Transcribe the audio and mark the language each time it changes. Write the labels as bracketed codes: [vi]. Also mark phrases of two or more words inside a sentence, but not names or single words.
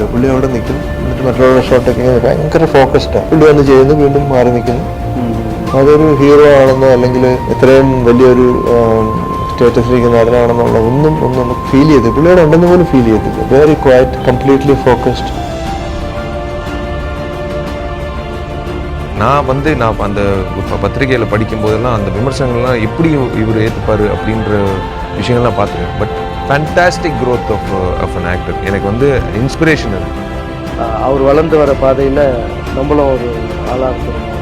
[ml] പുള്ളി അവിടെ നിൽക്കും. എന്നിട്ട് മറ്റുള്ള ഷോട്ടൊക്കെ ഭയങ്കര ഫോക്കസ്ഡാണ്. പുള്ളി വന്ന് ചെയ്യുന്നു, വീണ്ടും മാറി നിൽക്കുന്നു. അതൊരു ഹീറോ ആണെന്നോ അല്ലെങ്കിൽ ഇത്രയും വലിയൊരു സ്റ്റേറ്റസിലേക്ക് നടനാണെന്നുള്ള ഒന്നും നമുക്ക് ഫീൽ ചെയ്തു. പുള്ളിയുടെ ഉണ്ടെന്ന് പോലും ഫീൽ ചെയ്തില്ല. [en] very quiet, completely focused. [ta] நான் அந்த பத்திரிகையில் படிக்கும்போதெல்லாம் அந்த விமர்சனங்கள்லாம் எப்படி இவர் ஏற்றுப்பார் அப்படின்ற விஷயங்கள்லாம் பார்த்துருக்கேன். [en] But fantastic growth of an actor. [ta] எனக்கு இன்ஸ்பிரேஷன் அது. அவர் வளர்ந்து வர பாதையில் நம்மளும் ஒரு ஆளாக இருக்கணும்.